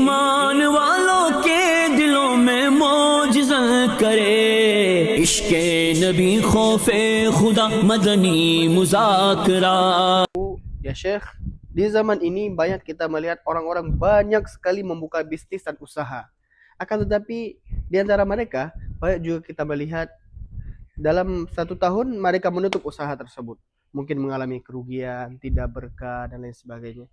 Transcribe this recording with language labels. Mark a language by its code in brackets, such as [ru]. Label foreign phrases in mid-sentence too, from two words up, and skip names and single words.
[ur] ایمان والوں کے دلوں میں موجزہ کرے عشقِ نبی خوفِ خدا مدنی مذاکرہ. [id] Ya Syekh, di zaman ini banyak kita melihat orang-orang banyak sekali membuka bisnis dan usaha. Akan tetapi di antara mereka banyak juga kita melihat dalam 1 tahun mereka menutup usaha tersebut. Mungkin mengalami kerugian, tidak berkah dan lain sebagainya.